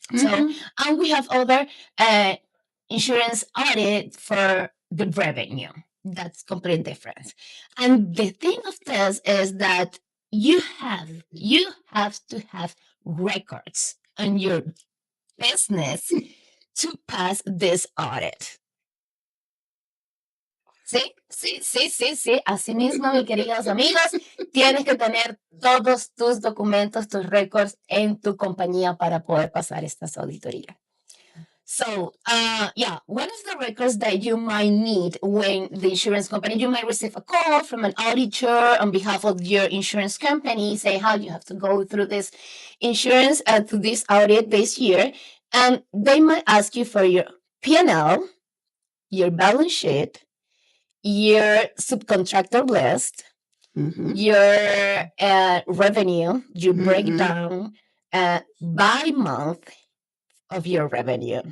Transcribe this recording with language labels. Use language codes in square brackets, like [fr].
[en] So, and we have other insurance audit for the revenue. That's completely different. And the thing of this is that you have to have records on your business to pass this audit. [es] Sí. Así mismo, mis queridos amigos, tienes que tener todos tus documentos, tus records en tu compañía para poder pasar estas auditorías. [en] So, one of the records that you might need when the insurance company, you might receive a call from an auditor on behalf of your insurance company, say how you have to go through this insurance through this audit this year, and they might ask you for your P&L, your balance sheet, your subcontractor list, your revenue, your breakdown by month of your revenue.